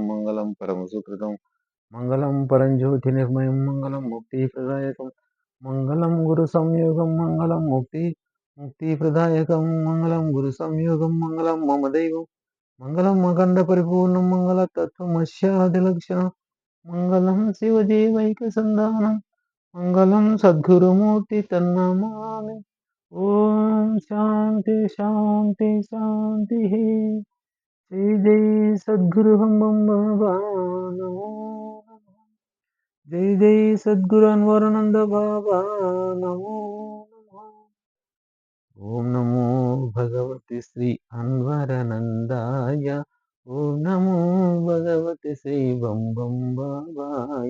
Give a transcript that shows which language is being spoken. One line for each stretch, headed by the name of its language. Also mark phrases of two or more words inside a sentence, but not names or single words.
Sanskrit: మంగళం పరమసుకృతం మంగళం పరంజ్యోతి నిర్మయం మంగళం ముక్తి ప్రదాయకం మంగళం గురు సంయోగం మంగళం ముక్తి ప్రదాయకం మంగళం గురు సంయోగం మంగళం మమ దైవం మంగళం అఖండ పరిపూర్ణం మంగళ తత్వమస్యాది లక్షణం మంగళం శివదేవైక సంధానం మంగళం సద్గురుమూర్తి తన్నమామి. ఓం శాంతి శాంతి శాంతి. జై జై సద్గురు హం బం బాబా నమో. जय जय सद्गुरु अनवरानंद बाबा नमो नमः। ओम नमो भगवते श्री अनवरानंदाय। ओम नमो भगवते श्री बम बम बाबाय।